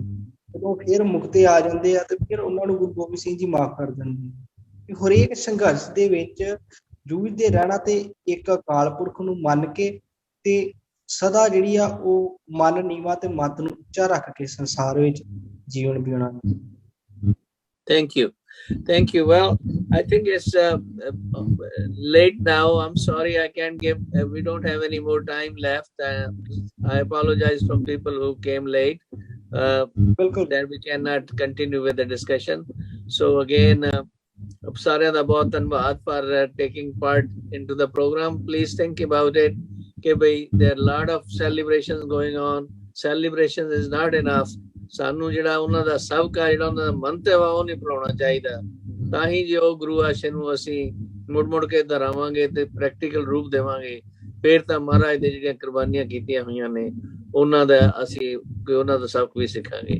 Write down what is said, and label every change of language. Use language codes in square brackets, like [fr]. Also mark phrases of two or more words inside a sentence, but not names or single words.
[pa] ਜਦੋਂ ਫਿਰ ਮੁਕਤੇ ਆ ਜਾਂਦੇ ਆ ਤੇ ਫਿਰ ਉਹਨਾਂ ਨੂੰ ਗੁਰੂ ਗੋਬਿੰਦ ਸਿੰਘ ਜੀ ਮਾਫ ਕਰ ਦਿੰਦੇ ਆ। ਹਰੇਕ ਸੰਘਰਸ਼ ਦੇ ਵਿੱਚ ਜੂਝਦੇ ਰਹਿਣਾ ਤੇ ਇੱਕ ਅਕਾਲ ਪੁਰਖ ਨੂੰ ਮੰਨ ਕੇ ਤੇ ਸਦਾ ਜਿਹੜੀ ਆ ਉਹ ਮਨ ਨੀਵਾ ਤੇ ਮਤ ਨੂੰ ਉੱਚਾ ਰੱਖ ਕੇ ਸੰਸਾਰ ਵਿੱਚ ਜੀਵਨ ਬਿਉਣਾ। [en] Thank you. Thank you. Well, I think it's late now. I'm sorry I can't give, we don't have any more time left. I apologize from people who came late. Then we cannot continue with the discussion. So again, [pa] ਸਾਰਿਆਂ ਦਾ ਬਹੁਤ ਧੰਨਵਾਦ [en] for taking part into the program. Please think about it. [pa] ਕਿ ਬਈ [en] there are lot of celebrations going on. Celebrations is not enough. [pa] ਸਾਨੂੰ ਜਿਹੜਾ ਉਹਨਾਂ ਦਾ ਸਬਕਾ, ਜਿਹੜਾ ਉਹਨਾਂ ਦਾ ਮੰਤਵ ਆ ਉਹ ਨਹੀਂ ਭੁਲਾਉਣਾ ਚਾਹੀਦਾ। ਤਾਂ ਹੀ ਜੇ ਉਹ ਗੁਰੂ ਆਸ਼ੇ ਨੂੰ ਅਸੀਂ ਮੁੜ ਕੇ ਦੁਹਰਾਵਾਂਗੇ ਤੇ ਪ੍ਰੈਕਟੀਕਲ ਰੂਪ ਦੇਵਾਂਗੇ, ਫਿਰ ਤਾਂ ਮਹਾਰਾਜ ਦੇ ਜਿਹੜੀਆਂ ਕੁਰਬਾਨੀਆਂ ਕੀਤੀਆਂ ਹੋਈਆਂ ਨੇ ਉਹਨਾਂ ਦਾ ਅਸੀਂ ਉਹਨਾਂ ਦਾ ਸਬਕ ਵੀ ਸਿੱਖਾਂਗੇ।